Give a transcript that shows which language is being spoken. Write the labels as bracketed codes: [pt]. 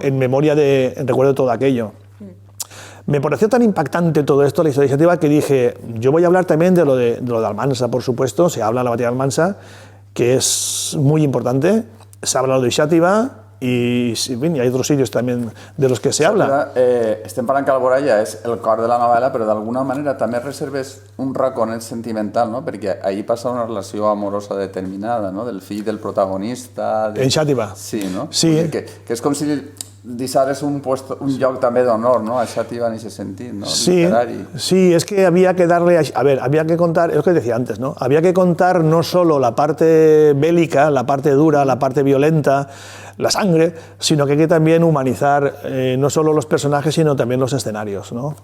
[es] En recuerdo de todo aquello. Me pareció tan impactante todo esto, la historia de Xàtiva, que dije, yo voy a hablar también de lo de Almansa, por supuesto, se habla de la batalla de Almansa, que es muy importante, se habla de Xàtiva y hay otros sitios también de los que se habla. [ca] Estem parlant que Alboraya és el cor de la novel·la, però d'alguna manera també reserves un raconet sentimental, no? Perquè ahí passa una relació amorosa determinada, no? Del fill del protagonista... [es] En Xàtiva. [ca] Sí, no? Sí. Que és com si deixares un lloc també d'honor, ¿no? [es] A Xàtiva en ese sentido, ¿no? Sí, es que había que darle... había que contar, es lo que decía antes, ¿no? Había que contar no solo la parte bélica, la parte dura, la parte violenta, la sangre, sino que hay que también humanizar no solo los personajes, sino también los escenarios, ¿no?